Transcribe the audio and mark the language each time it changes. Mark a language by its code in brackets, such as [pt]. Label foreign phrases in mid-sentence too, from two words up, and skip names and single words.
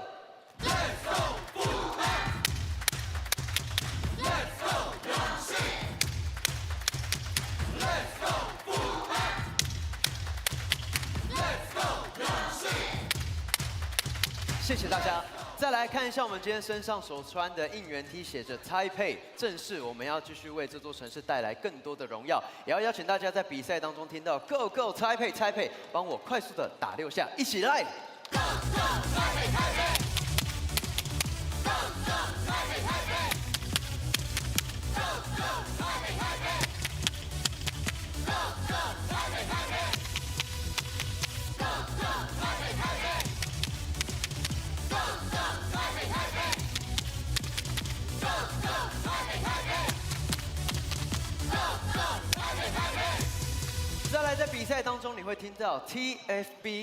[en] Let's go 富邦 ，Let's go 勇士 ，Let's go 富邦 ，Let's go 勇士。 [zh] 谢谢大家。再来看一下我们今天身上所穿的应援 T， 写着 Taipei， 正是我们要继续为这座城市带来更多的荣耀。也要邀请大家在比赛当中听到 [en] Go Go Taipei Taipei， [zh] 帮我快速的打6下，一起来 [en] Go Go Taipei Taipei。 Go go Taipei Taipei Go go Taipei Taipei Go go Taipei Taipei Go go Taipei Taipei Go go Taipei Taipei Go go Taipei Taipei Go go Taipei Taipei。 [zh] 再来，在比赛当中你会听到 TFB。